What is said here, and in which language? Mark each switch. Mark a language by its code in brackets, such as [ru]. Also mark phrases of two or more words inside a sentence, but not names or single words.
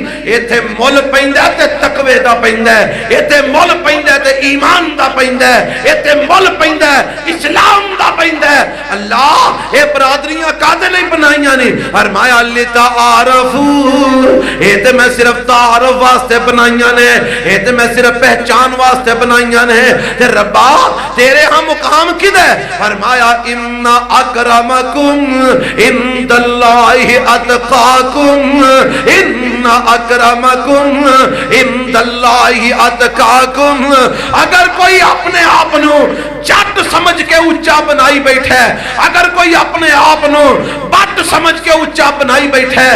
[pa] ایتھے مول پیندا تے تقوی دا پیندا ہے، ایتھے مول پیندا تے ایمان دا پیندا ہے، ایتھے مول پیندا اسلام دا پیندا ہے۔ اللہ اے برادریاں کادے لئی بنائیاں نے؟ فرمایا لتعارفوا، اے تے میں صرف تعارف واسطے بنائیاں نے، اے تے میں صرف پہچان واسطے بنائیاں نے۔ تے ربا تیرے ہاں مقام کدے؟ [ar] فرمایا ان اکرمکم عند اللہ اتقاکم ان اکرمکم عند اللہ اتقاکم۔ [pa] اگر کوئی اپنے آپ نو جٹ سمجھ کے اونچا بنائی بیٹھے، اگر کوئی اپنے آپ نو بٹ سمجھ کے اونچا بنائی بیٹھے،